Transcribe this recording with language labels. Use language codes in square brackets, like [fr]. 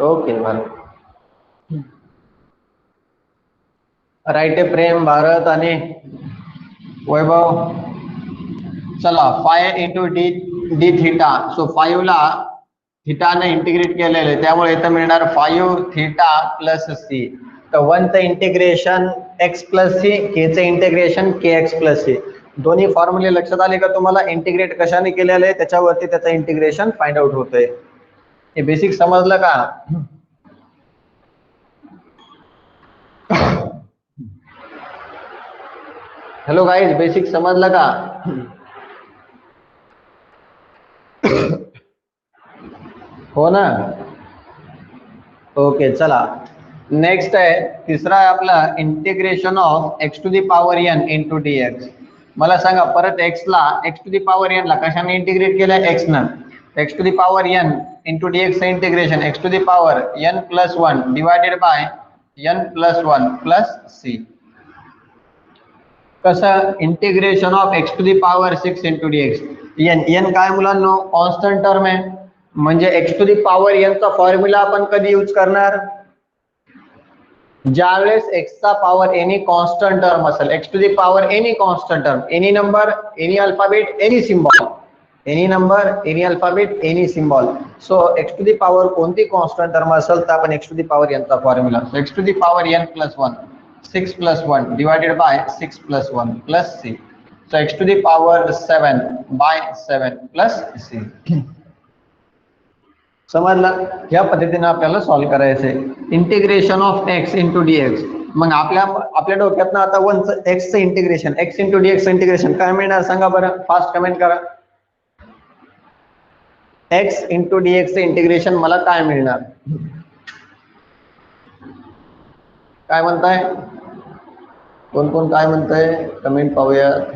[mr] Okay बरोबर, right आहे प्रेम, भारत आणि वैभव. चला 5 इंटू डी थिटा. सो 5 ला थिटाने इंटिग्रेट केलेलं आहे त्यामुळे इथं मिळणार 5 थीटा प्लस सी. तर 1चं इंटिग्रेशन x प्लस सी, के चं इंटिग्रेशन kx प्लस सी. दोन्ही फॉर्म्युले लक्षात आले का तुम्हाला, इंटिग्रेट कशाने केलेलं आहे त्याच्यावरती त्याचं इंटिग्रेशन फाइंड आउट होतंय. हे बेसिक समजलं का. [en] hello guys, [mr] बेसिक समजलं का. हो ना, ओके. चला नेक्स्ट आहे तिसरा आहे आपला integration of x to the power N into D x. मला सांगा परत एक्स ला x to the power N ला कशाने इंटिग्रेट केलं एक्स न. [en] X to the power N into D X integration X to the power N plus one divided by N plus one plus C. कसं integration of X to the power 6 into D X. [mr] N N काय मुलांनो constant term आहे म्हणजे x to the power N चा formula आपण कधी use करणार ज्यावेळेस एक्स चा पॉवर एनी कॉन्स्टंट टर्म असेल. [en] X to the power any constant term any number any alphabet any symbol any number any alphabet any symbol. [mr] So x to the power कोणती constant term असेल तर आपण x to the power N चा formula x to the power N plus one [en] 6 plus 1 divided by 6 plus 1 plus c. So x to the power 7 by 7 plus c. [mr] समजलं. या पद्धतीने आपल्याला solve करायचे integration of x into D x. मग आपल्या डोक्यात ना आता वन एक्स चं integration x into D x integration काय मिळणार सांगा बरं फास्ट कमेंट करा. X into D x integration मला काय मिळणार काय म्हणताय कोण कोण काय म्हणताय कमेंट पाहूया.